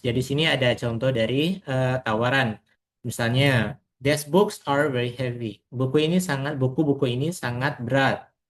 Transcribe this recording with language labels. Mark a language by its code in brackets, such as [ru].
[id] Jadi di sini ada contoh dari tawaran. Misalnya, [en] these books are very heavy. [id] Buku-buku ini sangat berat.